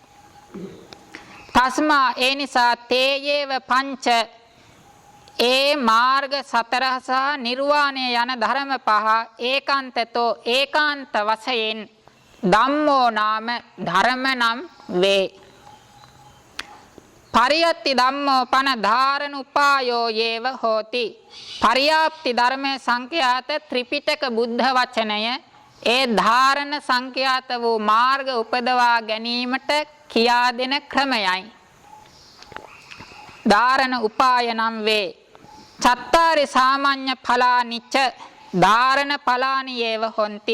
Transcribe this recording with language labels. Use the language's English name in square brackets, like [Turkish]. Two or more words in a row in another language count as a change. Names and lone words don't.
[Sinhala] තස්මා ඒ නිසා තේයේව පංච ඒ මාර්ග සතර සහ නිර්වාණය යන ධර්ම පහ ඒකාන්තතෝ ඒකාන්ත වශයෙන් [Pali] ධම්මෝ නාම [Sinhala] ධර්ම නම් වේ. [Pali] පරියත්ති ධම්මෝ පන ධාරණ උපායෝ යේව හෝති. [Sinhala] පරියාප්ති ධර්මයේ සංඛ්‍යාත ත්‍රිපිටක බුද්ධ වචනය ඒ ධාරණ සංඛ්‍යාත වූ මාර්ග උපදවා ගැනීමට කියා දෙන ක්‍රමයයි. ධාරණ උපාය නම් වේ. [Pali] චත්තාරි සාමාන්‍ය ඵලානිච්ච ධාරණ ඵලානි යේව හොಂತಿ.